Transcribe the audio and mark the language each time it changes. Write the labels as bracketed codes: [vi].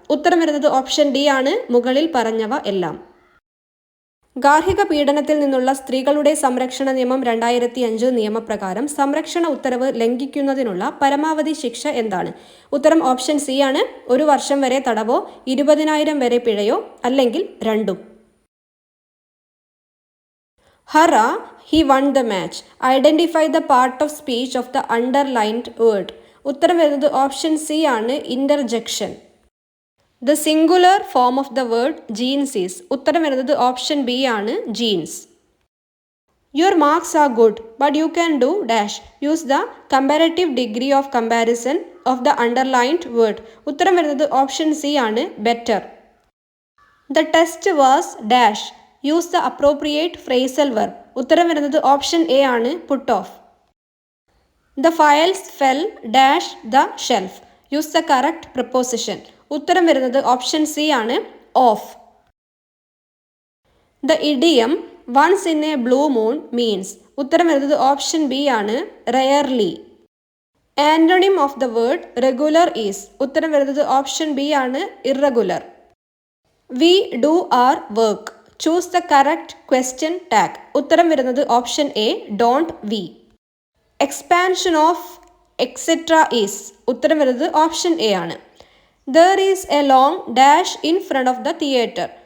[ml] ഉത്തരം വരുന്നത് option D ആണ് മുകളിൽ പറഞ്ഞവ എല്ലാം. ഗാർഹിക പീഡനത്തിൽ നിന്നുള്ള സ്ത്രീകളുടെ സംരക്ഷണ നിയമം 2005 നിയമപ്രകാരം സംരക്ഷണ ഉത്തരവ് ലംഘിക്കുന്നതിനുള്ള പരമാവധി ശിക്ഷ എന്താണ്? ഉത്തരം ഓപ്ഷൻ സി ആണ് 1 വർഷം വരെ തടവോ 20,000 വരെ പിഴയോ അല്ലെങ്കിൽ രണ്ടും. [en] Hurrah, he won the match. Identify the part of speech of the underlined word. [ml] ഉത്തരം വരുന്നത് ഓപ്ഷൻ സി ആണ് [en] interjection. The singular form of the word jeans is. [ml] ഉത്തരം വരുന്നത് ഓപ്ഷൻ ബി ആണ് jeans. [en] Your marks are good, but you can do dash. Use the comparative degree of comparison of the underlined word. [ml] ഉത്തരം വരുന്നത് option C ആണ് better. [en] The test was dash. Use the appropriate phrasal verb. [ml] ഉത്തരം വരുന്നത് option A ആണ് [en] put off. The files fell dash the shelf. Use the correct preposition. [ml] ഉത്തരം വരുന്നത് option C ആണ് off. [en] The idiom once in a blue moon means. [ml] ഉത്തരം വരുന്നത് option B ആണ് [en] rarely. Antonym of the word regular is. [ml] ഉത്തരം വരുന്നത് option B ആണ് [en] irregular. We do our work. Choose the correct question tag. [ml] ഉത്തരം വരുന്നത് option A [en] don't we. Expansion of etc is. [ml] ഉത്തരം വരുന്നത് ഓപ്ഷൻ എ ആണ്. [en] There is a long dash in front of the theatre.